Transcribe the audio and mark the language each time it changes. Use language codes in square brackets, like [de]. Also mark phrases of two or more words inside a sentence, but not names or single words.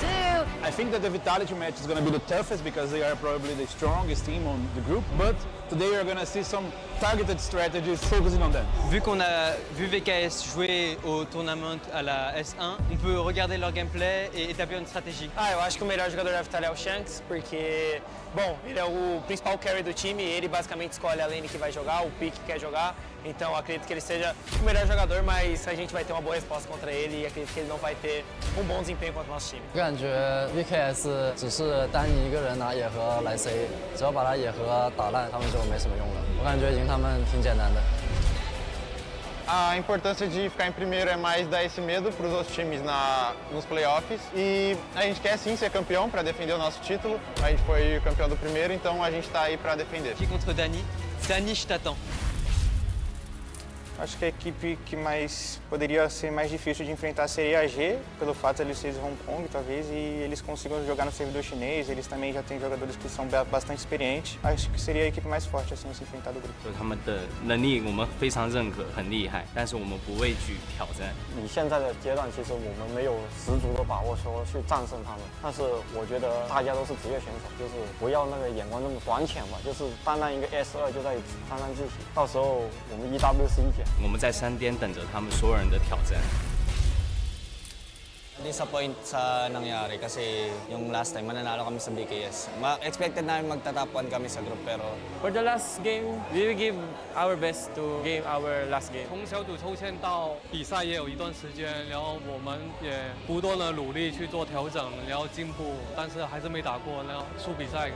[en] I think that the Vitality match is going to be the toughest because they are probably the strongest team on the group, but today you're going to see some targeted strategies focusing on them. [fr] Vu qu'on a vu VKS jouer au tournament à la S1, on peut regarder leur gameplay et établir une stratégie. [pt] Eu acho que o melhor jogador deve estar é o Shanks, porque, bom, ele é o principal carry do time e ele basicamente escolhe a lane que vai jogar, o pick que quer jogar. Então acredito que ele seja o melhor jogador, mas a gente vai ter uma boa resposta contra ele e acredito que ele não vai ter bom desempenho contra o nosso time. [zh] 我感觉 VKS 只是单你一个人拿野盒来 C， 只要把他野盒打烂，他们就没什么用了。我感觉赢他们挺简单的。 [pt] A importância de ficar em primeiro é mais dar esse medo para os outros times nos playoffs. E a gente quer sim ser campeão para defender o nosso título. A gente foi campeão do primeiro, então a gente está aí para defender. Aqui contra Dani. Dani, [fr] je t'attends. [pt] Acho que a equipe que poderia ser mais difícil de enfrentar seria a G, pelo fato de eles serem de Hong Kong, talvez, e eles consigam jogar no servidor chinês. Eles também já têm jogadores que são bastante experientes. Acho que seria a equipe mais forte assim se enfrentar do grupo. [zh] 他们的能力我们非常认可，很厉害，但是我们不畏惧挑战。以现在的阶段，其实我们没有十足的把握说去战胜他们，但是我觉得大家都是职业选手，就是不要那个眼光这么短浅吧，就是单单一个 S2就在沾沾自喜，到时候我们 EW11减。我们在山巅等着他们所有人的挑战。 [tl] Disappoint sa nangyari kasi yung [en] last time [tl] mananalo kami sa BKS. Expected namin magta-top 1 kami sa group pero [en] For the last game, we will give our best to game our last game. [zh] 从小组抽签到比赛也有一段时间，然后我们也不断的努力去做调整，然后进步，但是还是没打过，然后输比赛。